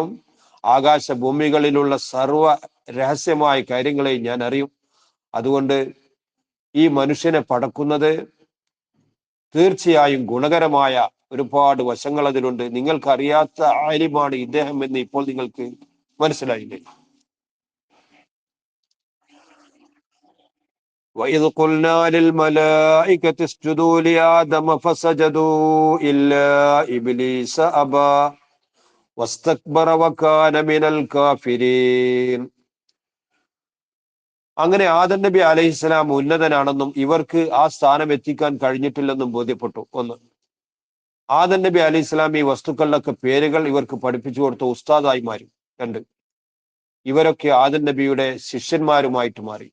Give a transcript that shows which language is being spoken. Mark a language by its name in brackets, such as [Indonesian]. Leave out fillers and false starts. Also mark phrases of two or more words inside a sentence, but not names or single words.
[Malayalam] ആകാശ ഭൂമികളിലുള്ള സർവ രഹസ്യമായ കാര്യങ്ങളെയും ഞാൻ അറിയും. അതുകൊണ്ട് ഈ മനുഷ്യനെ പടക്കുന്നത് തീർച്ചയായും ഗുണകരമായ ഒരുപാട് വശങ്ങൾ അതിലുണ്ട്. നിങ്ങൾക്കറിയാത്ത ആലിമാണ് ഇദ്ദേഹം എന്ന് ഇപ്പോൾ നിങ്ങൾക്ക് മനസ്സിലായില്ലേ? [Arabic] وَإِذْ قُلْنَا لِلْمَلَائِكَةِ اسْجُدُوا لِآدَمَ فَسَجَدُوا إِلَّا إِبْلِيسَ أَبَى وَاسْتَكْبَرَ وَكَانَ مِنَ الْكَافِرِينَ. [Malayalam] അങ്ങനെ ആദം നബി അലൈഹിസ്സലാം ഉന്നതനാണെന്നും ഇവർക്ക് ആ സ്ഥാനം എത്തിക്കാൻ കഴിഞ്ഞിട്ടില്ലെന്നും ബോധ്യപ്പെട്ടു. ഒന്ന്, ആദം നബി അലൈഹിസ്സലാം ഈ വസ്തുക്കളുടെ പേരുകൾ ഇവർക്ക് പഠിപ്പിച്ചു കൊടുത്ത ഉസ്താദായി മാറി. രണ്ട്, ഇവരൊക്കെ ആദം നബിയുടെ ശിഷ്യന്മാരുമായിട്ട് മാറി.